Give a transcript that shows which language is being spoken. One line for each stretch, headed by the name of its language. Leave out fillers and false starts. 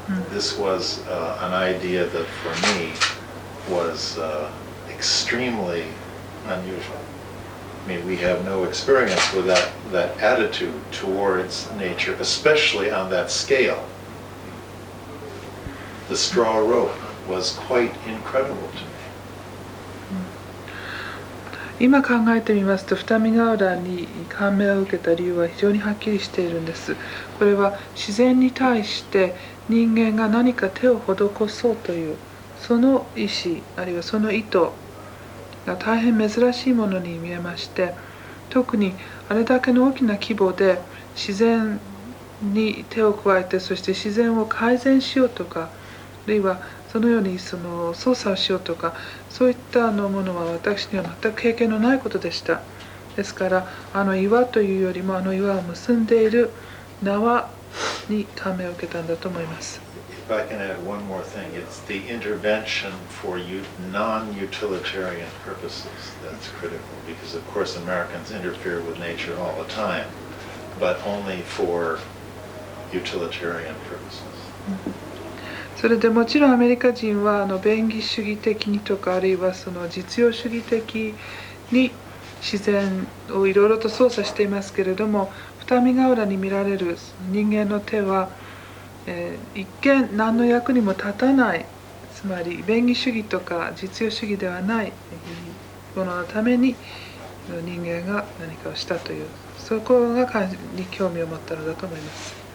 English: This was an idea that for me was extremely unusual. I mean, we have no experience with that attitude towards nature, especially on that scale. The straw rope was quite incredible to me.
Japanese: 今考えてみますと、二見ヶ浦に感銘を受けた理由は非常にはっきりしているんです。これは自然に対して人間が何か手を施そうというその意思、あるいはその意図が大変珍しいものに見えまして、特にあれだけの大きな規模で自然に手を加えて、そして自然を改善しようとか、あるいはそのように操作をしようとか、そういったものは私には全く経験のないことでした。ですから岩というよりも岩を結んでいる縄に感銘を受けたんだと思います。
English: If I can add one more thing, it's the intervention for non-utilitarian purposes that's critical, because of course Americans interfere with nature all the time, but only for utilitarian purposes.
Japanese: それでもちろんアメリカ人は便宜主義的にとか、あるいはその実用主義的に自然をいろいろと操作していますけれども、二見ヶ浦に見られる人間の手は、一見何の役にも立たない、つまり便宜主義とか実用主義ではないもののために人間が何かをしたという、そこがに興味を持ったのだと思います。